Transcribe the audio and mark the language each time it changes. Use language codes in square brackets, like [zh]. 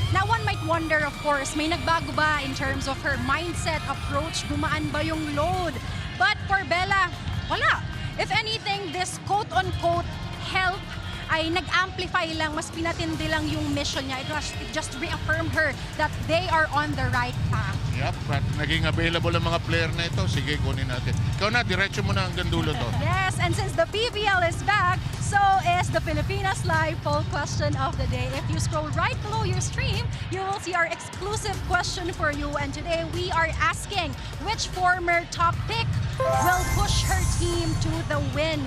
[en] Now, one might wonder, of course, [tl] may nagbago ba [en] in terms of her mindset, approach, [tl] gumaan ba yung [en] load? [tl] But for Bella, wala. [en] If anything, this quote-unquote help [tl] ay nag-amplify lang, mas pinatindi lang yung mission niya. [en] It just reaffirmed her that they are on the right path. [tl] Yep, at naging available ang mga player na ito. Sige, kunin natin. Ikaw na, diretso mo na hanggang dulo to. [en] Yes, and since the PVL is back, so is the Filipinas Live poll question of the day. If you scroll right below your stream, you will see our exclusive question for you. And today we are asking, which former top pick will push her team to the win?